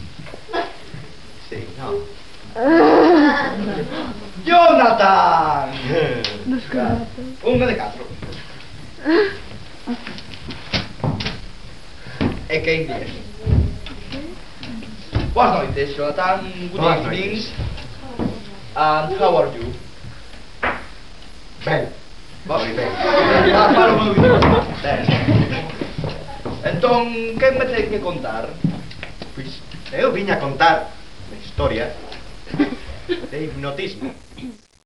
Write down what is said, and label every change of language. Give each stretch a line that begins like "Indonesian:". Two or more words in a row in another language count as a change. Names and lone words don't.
Galician: Sí, non. Jonathan. Unha de 4. E que inglés. Boas noites,
English: Jonathan. Good
Galician: Boas
English: evening.
Galician: noites.
English: And how are you?
Galician: Ben. Moi ben. Para o meu idioma. Ben. Entón, que me ten que contar? Pois, eu viña a contar a historia de hipnotismo.